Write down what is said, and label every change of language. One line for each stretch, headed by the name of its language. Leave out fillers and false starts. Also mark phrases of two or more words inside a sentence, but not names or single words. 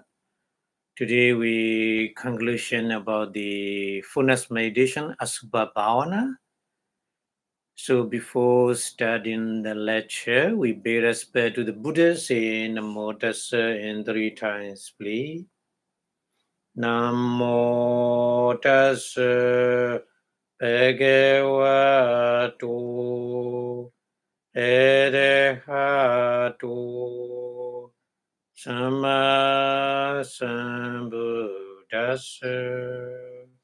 English: Today we conclusion about the fullness meditation,
Pali: Asubha Bhavana.
English: So before starting the lecture, we pay respect to the Buddhas in
Pali: Namo Tassa
English: in 3 times, please.
Pali: Namo Tassa Bhagavato Arahato Samma Sambuddhassa.